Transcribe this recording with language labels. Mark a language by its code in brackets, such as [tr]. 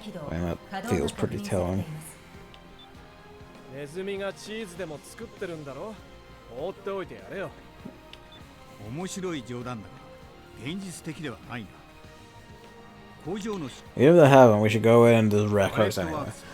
[en] Wow, that feels pretty telling. [ja] ネズミがチーズでも作ってるんだろ。放っておいてやれよ。面白い冗談だが、現実的ではないな。工場の [en] If they haven't, we should go in and just wreck us anyway.